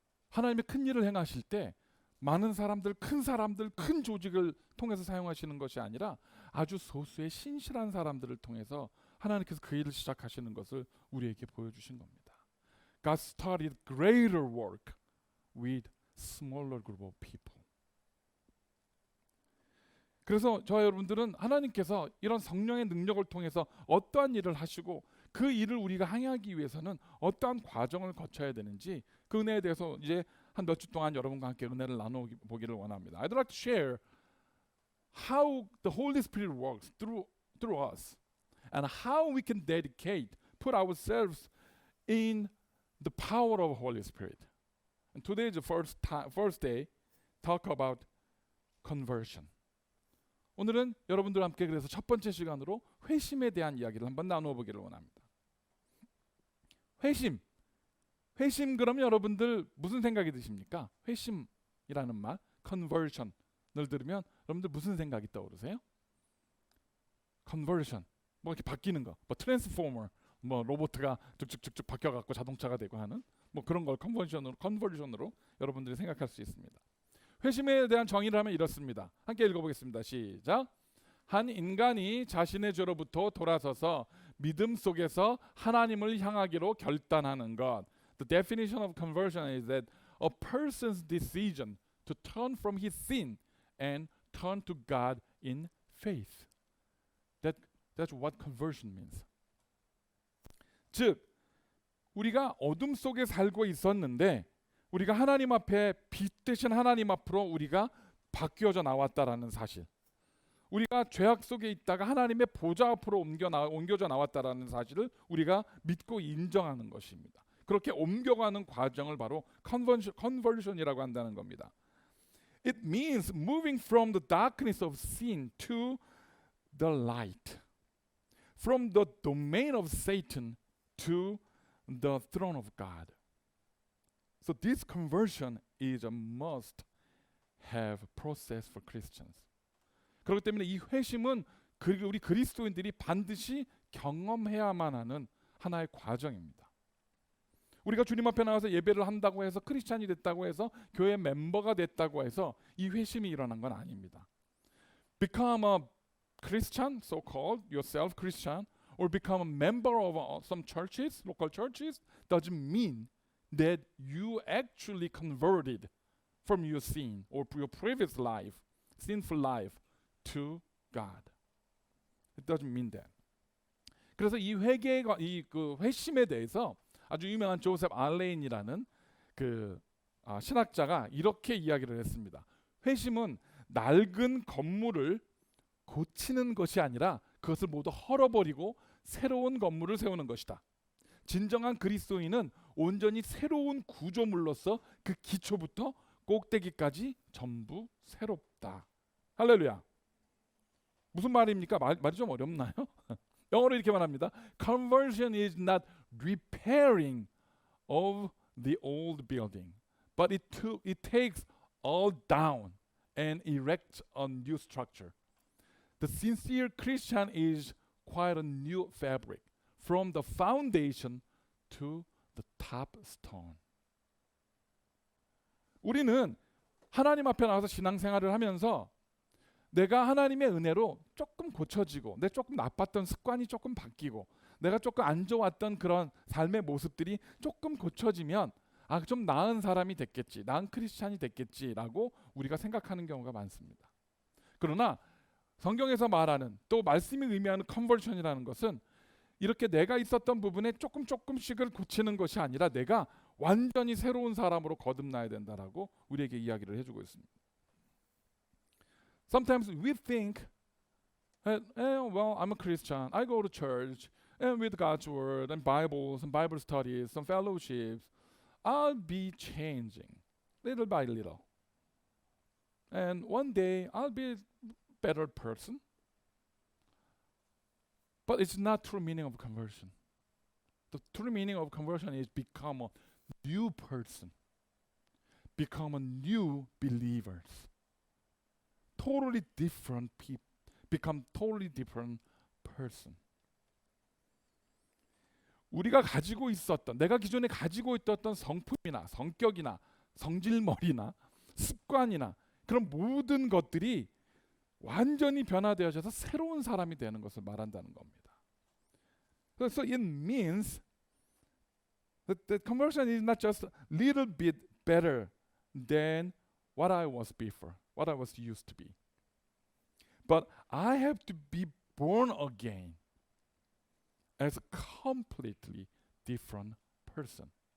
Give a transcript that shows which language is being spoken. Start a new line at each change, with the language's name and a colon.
Korean: 하나님의 큰 일을 행하실 때 많은 사람들, 큰 사람들, 큰 조직을 통해서 사용하시는 것이 아니라 아주 소수의 신실한 사람들을 통해서 하나님께서 그 일을 시작하시는 것을 우리에게 보여주신 겁니다.
English: God started greater work with smaller group of people.
Korean: 그래서 저와 여러분들은 하나님께서 이런 성령의 능력을 통해서 어떠한 일을 하시고 그 일을 우리가 행하기 위해서는 어떠한 과정을 거쳐야 되는지 그 은혜에 대해서 이제 한 몇 주 동안 여러분과 함께 은혜를 나눠보기를 원합니다.
English: I'd like to share how the Holy Spirit works through us and how we can put ourselves in the power of Holy Spirit. And today is the first day talk about conversion.
Korean: 오늘은 여러분들과 함께 그래서 첫 번째 시간으로 회심에 대한 이야기를 한번 나누어 보기를 원합니다. 회심 그러면 여러분들 무슨 생각이 드십니까? 회심이라는 말, conversion을 들으면 여러분들 무슨 생각이 떠오르세요? conversion, 뭐 이렇게 바뀌는 거, 뭐 트랜스포머, 뭐 로봇가 쭉쭉쭉쭉 바뀌어갖고 자동차가 되고 하는 뭐 그런 걸 컨버전으로 여러분들이 생각할 수 있습니다. 회심에 대한 정의를 하면 이렇습니다. 함께 읽어보겠습니다. 시작. 한 인간이 자신의 죄로부터 돌아서서 믿음 속에서 하나님을 향하기로 결단하는 것.
English: The definition of conversion is that a person's decision to turn from his sin and turn to God in faith. That's what conversion means.
Korean: 즉 우리가 어둠 속에 살고 있었는데 우리가 하나님 앞에 빛 되신 하나님 앞으로 우리가 바뀌어져 나왔다라는 사실. 우리가 죄악 속에 있다가 하나님의 보좌 앞으로 옮겨져 나왔다라는 사실을 우리가 믿고 인정하는 것입니다. 그렇게 옮겨가는 과정을 바로 conversion이라고 한다는 겁니다.
English: It means moving from the darkness of sin to the light. From the domain of Satan to the throne of God. So this conversion is a must-have process for Christians.
Korean: 그렇기 때문에 이 회심은 우리 그리스도인들이 반드시 경험해야만 하는 하나의 과정입니다. 우리가 주님 앞에 나와서 예배를 한다고 해서 크리스찬이 됐다고 해서 교회 멤버가 됐다고 해서 이 회심이 일어난 건 아닙니다.
English: Become a Christian, so-called yourself Christian, or become a member of some churches, local churches, doesn't mean that you actually converted from your sin or your previous life, sinful life, to God. It doesn't mean that.
Korean: 그래서 이 회개가 그 회심에 대해서 아주 유명한 조셉 알레인이라는 그 신학자가 이렇게 이야기를 했습니다. 회심은 낡은 건물을 고치는 것이 아니라 그것을 모두 헐어버리고 새로운 건물을 세우는 것이다. 진정한 그리스도인은 온전히 새로운 구조물로서 그 기초부터 꼭대기까지 전부 새롭다. 할렐루야. 무슨 말입니까? 말이 좀 어렵나요? 영어로 이렇게 말합니다.
English: Conversion is not repairing of the old building, but it takes all down and erects a new structure. The sincere Christian is quite a new fabric, from the foundation to the top stone.
Korean: 우리는 하나님 앞에 나와서 신앙생활을 하면서 내가 하나님의 은혜로 조금 고쳐지고 내 조금 나빴던 습관이 조금 바뀌고 내가 조금 안 좋았던 그런 삶의 모습들이 조금 고쳐지면 좀 나은 사람이 됐겠지, 나은 크리스찬이 됐겠지라고 우리가 생각하는 경우가 많습니다. 그러나 성경에서 말하는 또 말씀이 의미하는 컨버션이라는 것은 이렇게 내가 있었던 부분에 조금씩을 고치는 것이 아니라 내가 완전히 새로운 사람으로 거듭나야 된다라고 우리에게 이야기를 해주고 있습니다.
English: Sometimes we think, well, I'm a Christian. I go to church and with God's word and Bibles and Bible studies, some fellowships, I'll be changing little by little. And one day I'll be a better person. But it's not true meaning of conversion. The true meaning of conversion is become a new person. Become a new believers. Totally different people. Become totally different person.
Korean: 우리가 가지고 있었던, 내가 기존에 가지고 있었던 성품이나 성격이나 성질머리나 습관이나 그런 모든 것들이 완전히 변화되어져서 새로운 사람이 되는 것을 말한다는 겁니다.
English: So it means that conversion is not just a little bit better than what I was before, what I was used to be. But I have to be born again as a completely different person.